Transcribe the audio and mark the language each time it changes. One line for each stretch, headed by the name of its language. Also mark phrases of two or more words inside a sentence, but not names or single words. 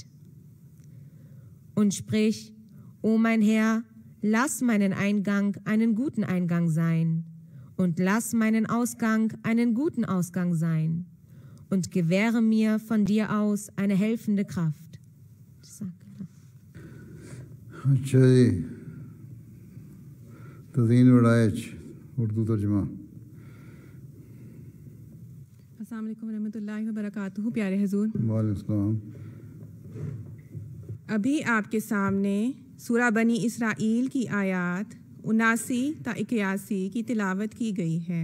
German: Und sprich, O mein Herr, lass meinen Eingang einen guten Eingang sein und lass meinen Ausgang einen guten Ausgang sein und gewähre mir von dir aus eine helfende Kraft.
Urdu: اچھا جی, تزئین العائج اردو ترجمہ.
Arabic: السلام علیکم ورحمۃ اللہ وبرکاتہ.
Urdu: پیارے حضور.
Arabic: وعلیکم السلام.
Urdu: ابھی آپ کے سامنے سورہ بنی اسرائیل کی آیات 79 تا 81 کی تلاوت کی گئی ہے.